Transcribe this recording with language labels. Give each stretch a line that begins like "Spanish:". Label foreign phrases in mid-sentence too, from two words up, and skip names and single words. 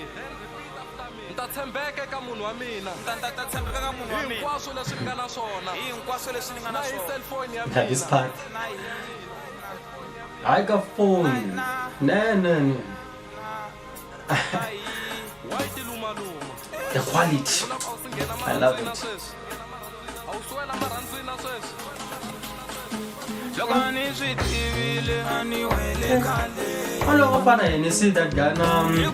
Tsonga: Ntathembeke ka munhu wa mina. Hinkwaswo leswi ni nga na swona. Na hi cellphone ya mina.
English: This part. I got phone. No. The quality. I love it. Hello, you see that guy now?